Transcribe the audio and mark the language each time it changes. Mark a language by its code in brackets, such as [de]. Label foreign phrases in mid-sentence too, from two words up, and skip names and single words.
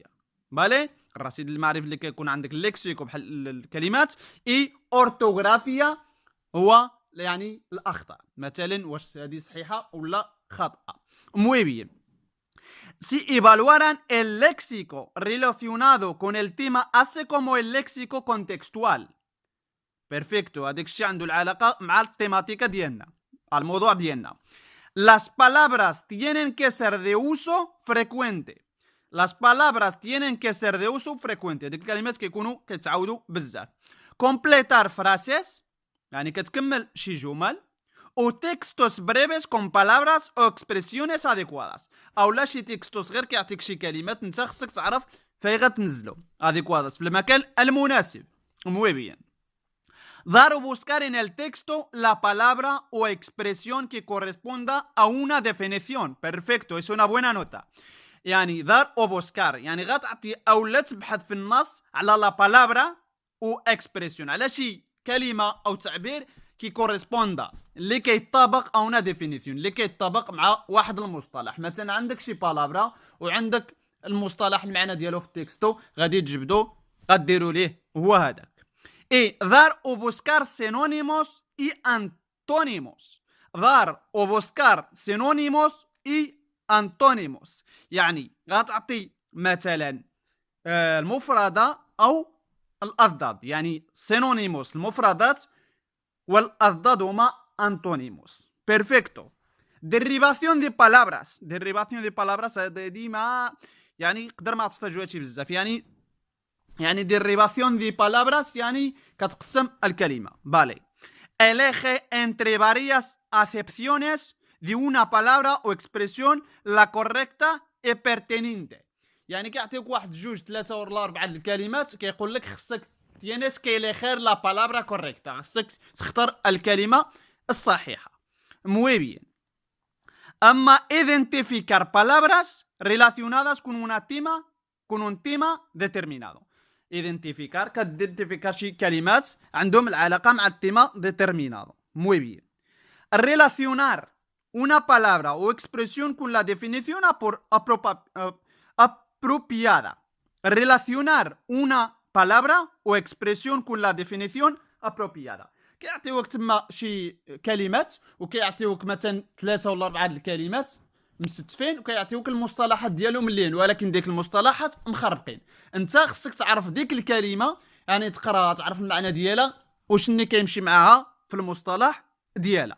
[ar] بالي الرصيد المعرفي اللي كيكون عندك اللكسيكو بحال الكلمات [es] y ortografía [ar] هو يعني الاخطاء، مثلا واش هذه صحيحه ولا خاطئه. [es] muy bien. Si evaluaran el léxico relacionado con el tema hace como el léxico contextual. [ar] بيرفكتو، هذاك الشيء عنده العلاقه مع التيماتيكا ديالنا، الموضوع ديالنا. [es] Las palabras tienen que ser de uso frecuente. Las palabras tienen que ser de uso frecuente. [ar] هذيك الكلمات كيكونوا كيتعاودوا بزاف. [es] Completar frases [ar] يعني كتكمل شي جمل. [es] O textos breves con palabras o expresiones adecuadas. [ar] او لا شي تكستوس غير كيعطيك شي كلمات انت خصك تعرف فين غتنزلو adecuadas في المكان المناسب. [es] muy bien. Dar o buscar en el texto la palabra o expresión que corresponda a una definición. Perfecto, es una buena nota. [ar] يعني [es] dar o buscar [ar] يعني غتعطي او لا تبحث في النص على [es] la palabra o expresión، [ar] على شي كلمة او تعبير [es] que corresponda [ar] اللي كيطابق او [es] una definition [ar] اللي كيطابق مع واحد المصطلح. مثلا عندك شي بالابرا وعندك المصطلح المعنى ديالو في التكستو، غادي تجبدو غديروا ليه هو هذاك. [es] Y dar o buscar sinónimos y antónimos. Dar o buscar sinónimos y antónimos. [ar] يعني غتعطي مثلا المفردة أو الأضداد. يعني sinónimos المفردات والأضداد هما [es] antónimos. Perfecto. Derivación de palabras. Derivación de palabras [ar] ديما يعني قدر ما تحتاجوا هادشي بزاف. يعني [es] derivación de palabras [ar] يعني كتقسم الكلمة. [es] Vale. Elige entre varias acepciones de una palabra o expresión la correcta y pertinente. [ar] يعني كيعطيك واحد جوج ثلاثة ولا أربعة الكلمات كيقول لك خصك [es] tienes que elegir la palabra correcta. [ar] خصك تختار الكلمة الصحيحة. [es] Muy bien. أما identificar palabras relacionadas con un tema determinado. [ar] identificar كتidentificar شي كلمات عندهم العلاقة مع التيما determinado. [es] Muy bien. Relacionar una palabra o expresión con la definición apropiada. Relacionar una palabra o expresión con la definición apropiada. [ar] كيعطيوك تما شي كلمات وكيعطيوك مثلا 3 ولا 4 الكلمات مستفين وكيعطيوك المصطلحات ديالهم مليين، ولكن ديك المصطلحات مخربقين. انت خصك تعرف ديك الكلمه يعني تقراها تعرف المعنى ديالها وشني كيمشي معاها في المصطلح ديالها.